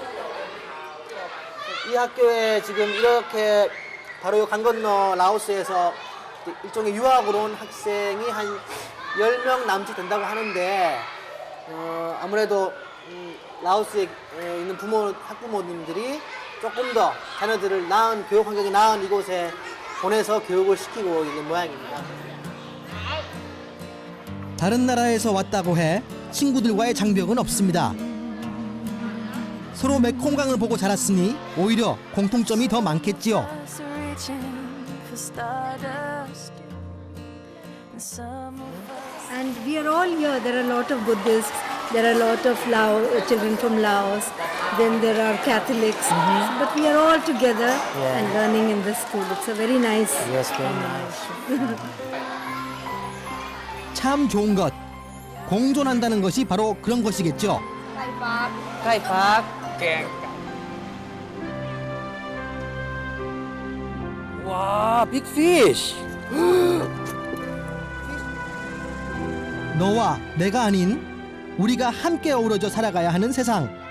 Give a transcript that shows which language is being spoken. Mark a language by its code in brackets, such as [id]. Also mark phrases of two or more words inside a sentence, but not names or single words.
[ko] 이 학교에 지금 이렇게 바로 강 건너 라오스에서 일종의 유학으로 온 학생이 한 10명 남짓 된다고 하는데 아무래도 라오스에 있는 학부모님들이 조금 더 자녀들을 나은 교육 환경이 나은 이곳에 보내서 교육을 시키고 있는 모양입니다. 다른 나라에서 왔다고 해 친구들과의 장벽은 없습니다. 서로 메콩강을 보고 자랐으니 오히려 공통점이 더 많겠지요. [en] And we are all here. There are a lot of Buddhists. There are a lot of children from Laos. Then there are Catholics. But we are all together and learning in this school. It's a very nice combination. [ko] 참 좋은 것, 공존한다는 것이 바로 그런 것이겠죠. Khai Pháp. Kẹt. [en] Wow, big fish. [ko] 너와 내가 아닌 우리가 함께 어우러져 살아가야 하는 세상.